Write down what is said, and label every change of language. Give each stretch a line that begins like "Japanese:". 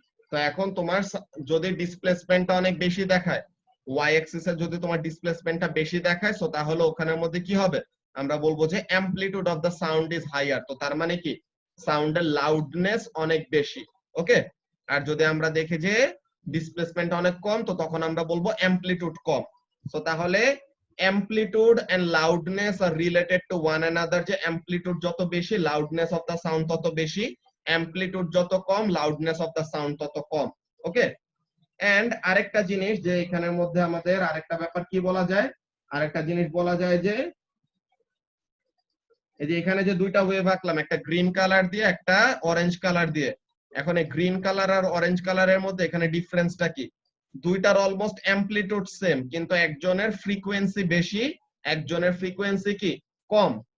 Bangla: তো এখন তোমার যদি ডিসপ্লেসমেন্টটা অনেক বেশি দেখায়, ওয়াই অ্যাক্সিসে যদি তোমার ডিসপ্লেসমেন্টটা বেশি দেখায়, সো তাহলে ওখানের মধ্যে কি হবে, আমরা বলবো যে
English: Amplitude of the sound is higher.
Bangla: তো তার মানে কি, সাউন্ডের লাউডনেস অনেক বেশি, ওকে। আর যদি আমরা দেখি যে ডিসপ্লেসমেন্ট অনেক কম, তো তখন আমরা বলবো অ্যামপ্লিটিউড কম। সো তাহলে
English: amplitude and loudness are related to one another,
Bangla: যে amplitude যত বেশি loudness of the sound তত বেশি, amplitude যত কম loudness of the sound তত কম, ওকে। এন্ড আরেকটা জিনিস, যে এখানের মধ্যে আমাদের আরেকটা ব্যাপার কি বলা যায়, আরেকটা জিনিস বলা যায় যে এই যে এখানে যে দুইটা ওয়েভ আঁকলাম, একটা গ্রিন কালার দিয়ে একটা অরেঞ্জ কালার দিয়ে, এখন এই গ্রিন কালার আর অরেঞ্জ কালারের মধ্যে এখানে ডিফারেন্সটা কি, দুইটার অলমোস্ট অ্যামপ্লিটিউড সেম, কিন্তু একজনের ফ্রিকোয়েন্সি বেশি, একজনের ফ্রিকোয়েন্সি কি কম।